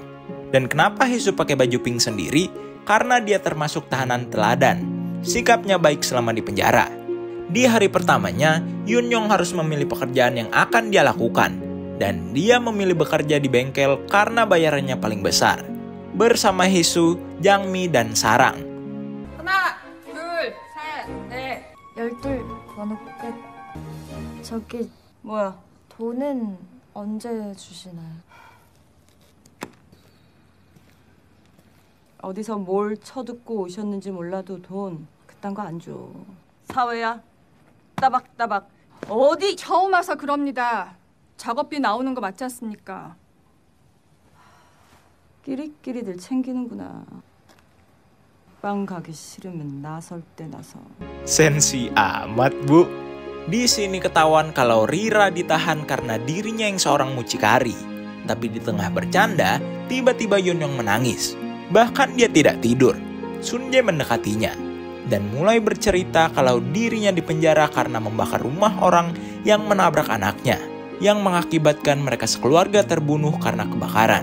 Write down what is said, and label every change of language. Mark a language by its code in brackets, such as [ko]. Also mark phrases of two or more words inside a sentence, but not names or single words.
[id] Dan kenapa Hesu pakai baju pink sendiri? Karena dia termasuk tahanan teladan. Sikapnya baik selama di penjara. Di hari pertamanya, Yunyong harus memilih pekerjaan yang akan dia lakukan. Dan dia memilih bekerja di bengkel karena bayarannya paling besar. Bersama Hesu, Jangmi, dan Sarang. [ko] 하나, 둘, 셋, 넷. 12 번호끝. 저기 뭐야? 돈은 언제 주시나요? 어디서 뭘 쳐듣고 오셨는지 몰라도 돈 그딴 거 안 줘. 사회야. 따박따박. 어디 처음 와서 그럽니다. 작업비 나오는 거 맞지 않습니까? 끼리끼리들 챙기는구나. 빵 가기 싫으면 나설 때 나서. [id] Sensi amat, Bu. Di sini ketahuan kalau Rira ditahan karena dirinya yang seorang mucikari. Tapi di tengah bercanda, tiba-tiba Yunyong menangis. Bahkan dia tidak tidur. Sunjae mendekatinya dan mulai bercerita kalau dirinya dipenjara karena membakar rumah orang yang menabrak anaknya, yang mengakibatkan mereka sekeluarga terbunuh karena kebakaran.